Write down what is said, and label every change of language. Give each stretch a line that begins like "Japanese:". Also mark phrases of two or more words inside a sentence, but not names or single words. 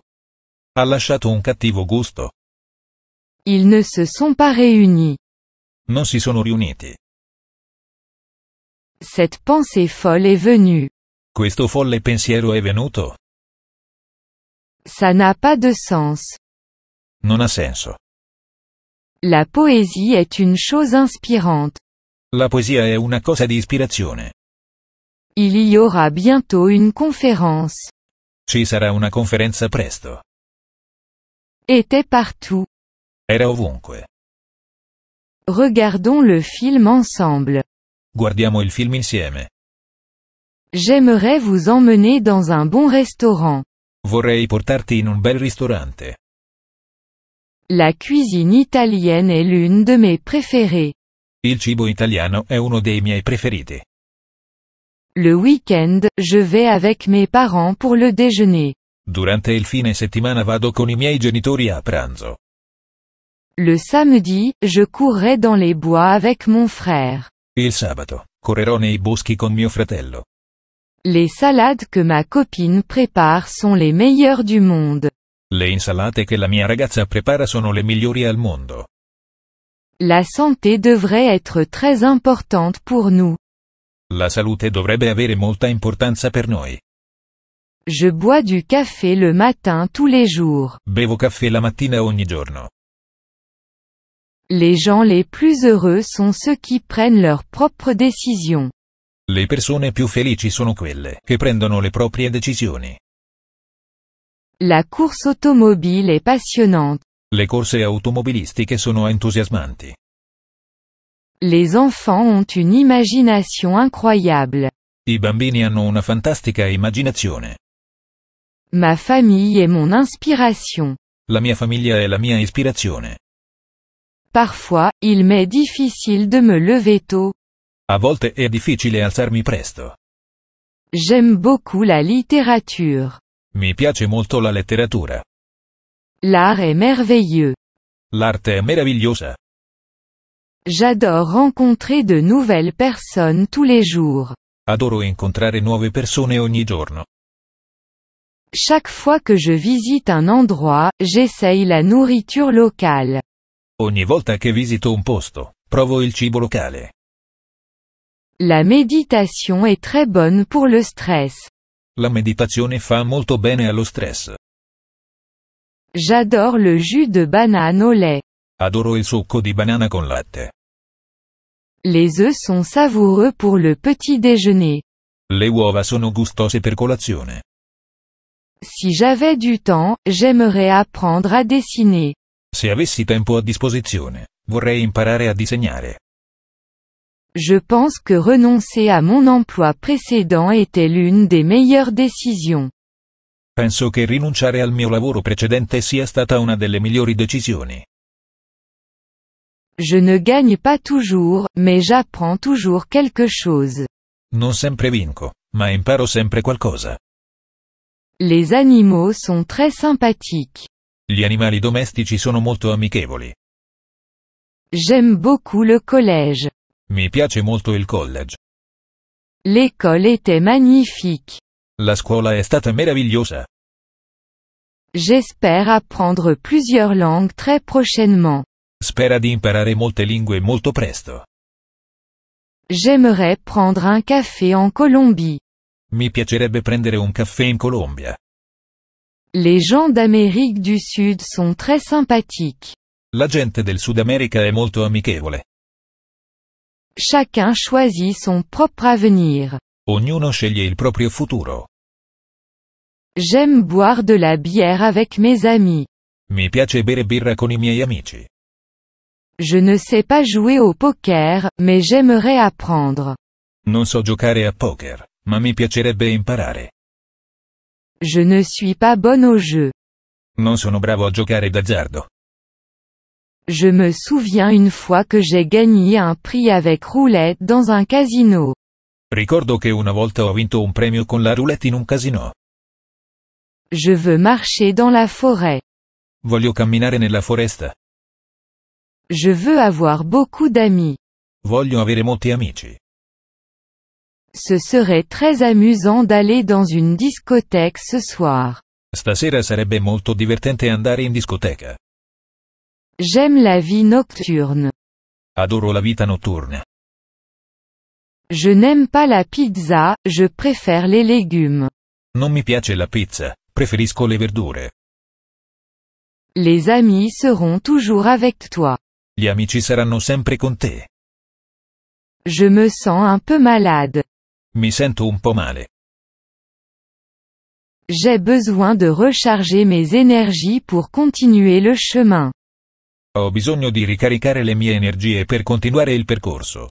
Italian: Ha lasciato un cattivo gusto.
French: Ils ne se sont pas réunis.
Italian: Non si sono riuniti.
French: Cette pensée folle est venue.
Italian: Questo folle pensiero è venuto?
French: Ça n'a pas de sens.
Italian: Non ha senso.
French: La poésie est une chose inspirante.
Italian: La poesia è una cosa di ispirazione.
French: Il y aura bientôt une conférence.
Italian: Ci sarà una conferenza presto.
French: Était partout.
Italian: Era ovunque.
French: Regardons le film ensemble.
Italian: Guardiamo il film insieme.
French: J'aimerais vous emmener dans un bon restaurant.
Italian: Vorrei portarti in un bel ristorante.
French: La cuisine italienne est l'une de mes préférées.
Italian: Il cibo italiano è uno dei miei preferiti.
French: Le week-end, je vais avec mes parents pour le déjeuner.
Italian: Durante il fine settimana vado con i miei genitori a pranzo.
French: Le samedi, je courrai dans les bois avec mon frère.
Italian: Il sabato, correrò nei boschi con mio fratello.
French: Les salades que ma copine prépare sont les meilleures du monde.
Italian: Le insalate che la mia ragazza prepara sono le migliori al mondo.
French: La santé devrait être très importante pour nous.
Italian: La salute dovrebbe avere molta importanza per noi.
French: Je bois du café le matin tous les jours.
Italian: Bevo caffè la mattina ogni giorno.
French: Les gens les plus heureux sont ceux qui prennent leurs propres décisions.
Italian: Le persone più felici sono quelle che prendono le proprie decisioni.
French: La course automobile est passionnante.
Italian: Le corse automobilistiche sono entusiasmanti.
French: Les enfants ont une imagination incroyable.
Italian: I bambini hanno una fantastica immaginazione.
French: Ma famille est mon inspiration.
Italian: La mia famiglia è la mia ispirazione.
French: Parfois, il m'est difficile de me lever tôt.
Italian: A volte è difficile alzarmi presto.
French: J'aime beaucoup la littérature.
Italian: Mi piace molto la letteratura.
French: L'art est merveilleux.
Italian: L'arte è meravigliosa.
French: J'adore rencontrer de nouvelles personnes tous les jours.
Italian: Adoro incontrare nuove persone ogni giorno.
French: Chaque fois que je visite un endroit, j'essaye la nourriture locale.
Italian: Ogni volta che visito un posto, provo il cibo locale.
French: La méditation est très bonne pour le stress.
Italian: La meditazione fa molto bene allo stress.
French: J'adore le jus de banane au lait.
Italian: Adoro il succo di banana con latte.
French: Les œufs sont savoureux pour le petit déjeuner.
Italian: Le uova sono gustose per colazione.
French: Si j'avais du temps, j'aimerais apprendre à dessiner.
Italian: Se avessi tempo a disposizione, vorrei imparare a disegnare.
French: Je pense que renoncer à mon emploi précédent était l'une des meilleures décisions.
Italian: Penso che rinunciare al mio lavoro precedente sia stata una delle migliori decisioni.
French: Je ne gagne pas toujours, mais j'apprends toujours quelque chose.
Italian: Non sempre vinco, ma imparo sempre qualcosa.
French: Les animaux sont très sympathiques.
Italian: Gli animali domestici sono molto amichevoli.
French: J'aime beaucoup le collège.
Italian: Mi piace molto il college.
French: L'école était magnifique.
Italian: La scuola è stata meravigliosa.
French: J'espère apprendre plusieurs langues très prochainement.
Italian: Spera di imparare molte lingue molto presto.
French: J'aimerais prendre un café en Colombie.
Italian: Mi piacerebbe prendere un caffè in Colombia.
French: Les gens d'Amérique du Sud sont très sympathiques.
Italian: La gente del Sud America è molto amichevole.
French: Chacun choisit son propre avenir.
Italian: Ognuno sceglie il proprio futuro.
French: J'aime boire de la bière avec mes amis.
Italian: Mi piace bere birra con i miei amici.
French: Je ne sais pas jouer au poker, mais j'aimerais apprendre.
Italian: Non so giocare a poker, ma mi piacerebbe imparare.
French: Je ne suis pas bonne au jeu.
Italian: Non sono bravo a giocare d'azzardo.
French: Je me souviens une fois que j'ai gagné un prix avec roulette dans un casino.
Italian: Ricordo che una volta ho vinto un premio con la roulette in un casino.
French: Je veux marcher dans la forêt.
Italian: Voglio camminare nella foresta.
French: Je veux avoir beaucoup d'amis.
Italian: Voglio avere molti amici.
French: Ce serait très amusant d'aller dans une discothèque ce soir.
Italian: Stasera sarebbe molto divertente andare in discoteca.
French: J'aime la vie nocturne.
Italian: Adoro la vita notturna.
French: Je n'aime pas la pizza, je préfère les légumes.
Italian: Non mi piace la pizza, preferisco le verdure.
French: Les amis seront toujours avec toi.
Italian: Gli amici saranno sempre con te.
French: Je me sens un peu malade.
Italian: Mi sento un po' male.
French: J'ai besoin de recharger mes énergies pour continuer le chemin.
Italian: Ho bisogno di ricaricare le mie energie per continuare il percorso.